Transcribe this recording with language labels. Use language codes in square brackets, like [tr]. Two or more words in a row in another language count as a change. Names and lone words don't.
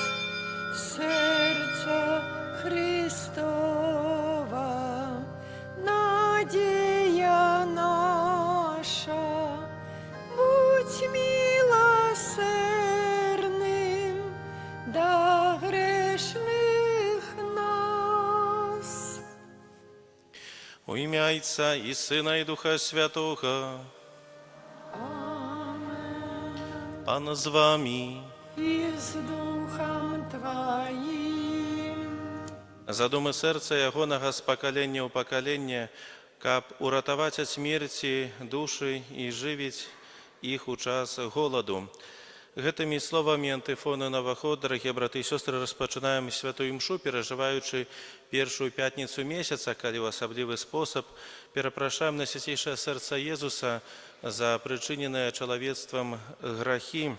[uk] Серце Христова, надія наша, будь милосердним до грешних нас. У ім'я Отця і Сина, і Духа Святого. Пан з вами. І з Духом Твоїм. [be] Задуми серця ягонага з пакалення ў пакаленне, каб уратаваць ад смерці душы і жывіць іх у час голаду. Гэтымі словамі антыфоны наваход, дарагія браты і сёстры, распачынаем святую імшу, перажываючы першую пятніцу месяца, калі ў асаблівы спосаб перапрашаем на свяцейшае сэрца Езуса за прычыненыя чалавецтвам грахі.